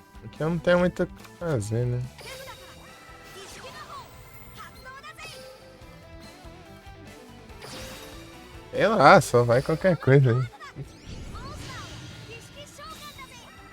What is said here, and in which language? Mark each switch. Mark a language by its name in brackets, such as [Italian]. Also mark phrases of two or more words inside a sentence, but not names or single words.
[Portuguese] Aqui eu não tenho muito o que fazer, né? [Japanese] 儀式魔法発動だぜ。 [Portuguese] Sei lá, só vai qualquer coisa aí. [Japanese] モンスターを儀式召喚だぜ。